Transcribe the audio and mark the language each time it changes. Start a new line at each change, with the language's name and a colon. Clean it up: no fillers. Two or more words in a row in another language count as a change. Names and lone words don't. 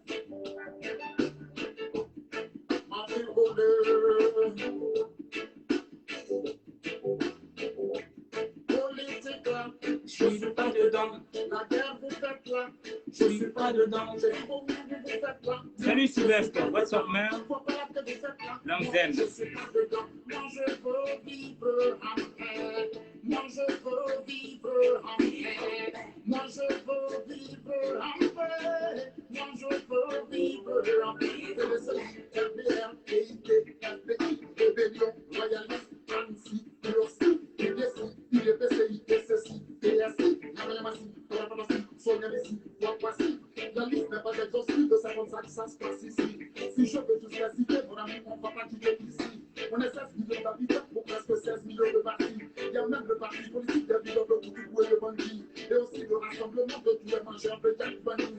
French: Politique là, je suis pas dedans. La guerre vous faites là, je suis pas dedans. Salut Sylvestre,
English: what's up man?
French: Long Zen. Je suis pas dedans. Moi je veux vivre en paix. Moi je veux vivre en paix. Moi je veux vivre en paix. Moi je veux vivre en paix. FBR, PIT, FPI, Rébellion, Royaliste, ANSI, UOSI, UDC, UDPCI, SSI, PSI, Yamayamasi, Torapamasi, Sonyamisi, Wakwasi. La liste n'est pas exhaustive de 55, ça se passe ici. Si je veux tous les citer, mon ami, on ne va pas quitter ici. On est 16 millions d'habitants pour presque 16 millions de partis. Il y a même le parti politique des villes de Koutoukou et de Bangui. Et aussi le rassemblement de tous les mangeurs de Jack Bangui.